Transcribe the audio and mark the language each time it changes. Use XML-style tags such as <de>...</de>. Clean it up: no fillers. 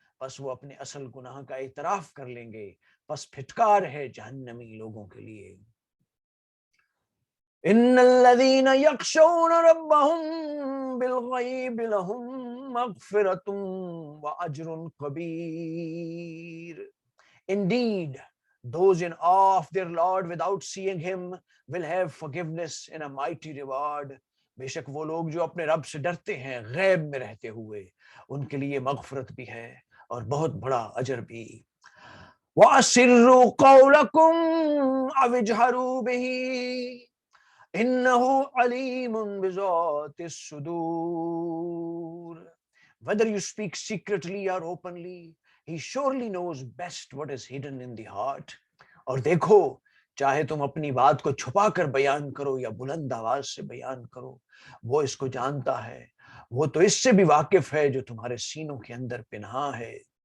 <ur>پس وہ اپنے اصل گناہ کا اعتراف کر لیں گے، پس پھٹکار ہے جہنمی لوگوں کے لیے.</ur> <ar>ان الذين يخشون ربهم بالغيب لهم مغفرة واجر كبير.</ar> <en>Indeed, those in awe of their Lord without seeing him will have forgiveness and a mighty reward.</en> <ur>بے شک وہ لوگ جو اپنے رب سے ڈرتے ہیں غیب میں رہتے ہوئے، ان کے لیے مغفرت بھی ہے اور بہت بڑا اجر بھی.</ur> <ar>وَأَسِرُّوا قَوْلَكُمْ أَوِ اجْهَرُوا بِهِ إِنَّهُ عَلِيمٌ بِذَاتِ الصُّدُورِ.</ar> <en>Whether you speak secretly or openly, he surely knows best what is hidden in the heart.</en> <ur>اور دیکھو، چاہے تم اپنی بات کو چھپا کر بیان کرو یا بلند آواز سے بیان کرو، وہ اس کو جانتا ہے، وہ تو اس سے بھی واقف ہے جو تمہارے سینوں کے اندر پنہاں ہے.</ur>